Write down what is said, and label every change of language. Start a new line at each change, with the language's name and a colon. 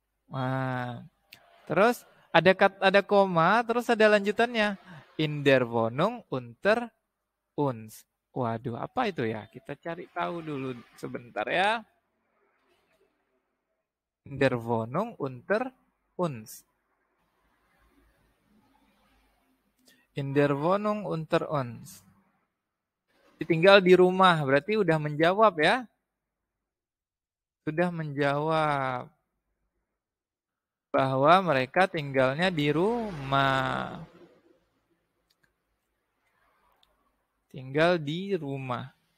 Indonesian: Nah, terus ada koma, terus ada lanjutannya.
German: In der Wohnung unter uns.
Indonesian: Waduh, apa itu ya? Kita cari tahu dulu sebentar ya.
German: In der Wohnung unter uns. In der Wohnung unter uns.
Indonesian: Tinggal di rumah, berarti udah menjawab ya. Sudah menjawab bahwa mereka tinggalnya di rumah. Tinggal di rumah.